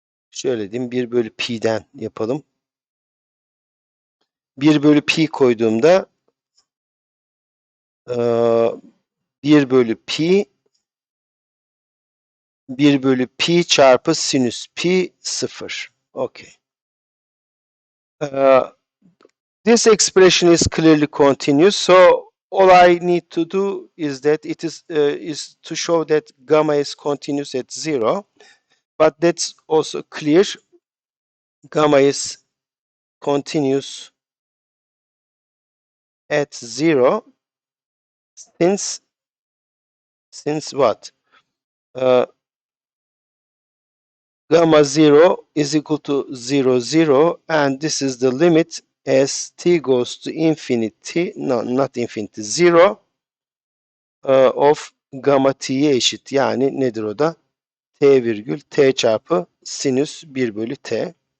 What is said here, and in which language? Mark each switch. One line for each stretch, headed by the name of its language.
Turkish: Şöyle diyeyim, 1 bölü pi'den yapalım. 1 bölü pi koyduğumda 1 bölü pi 1 bölü pi çarpı sinüs pi 0.
English: Okay. This expression is clearly continuous, so all I need to do is that it is to show that gamma is continuous at 0, but that's also clear. Gamma is continuous at 0 since what? Gamma 0 is equal to 0, 0, and this is the limit as t goes to infinity, no, not infinity, 0 of gamma
Turkish: t'ye eşit. Yani nedir o da? T virgül t çarpı sinüs 1 bölü t.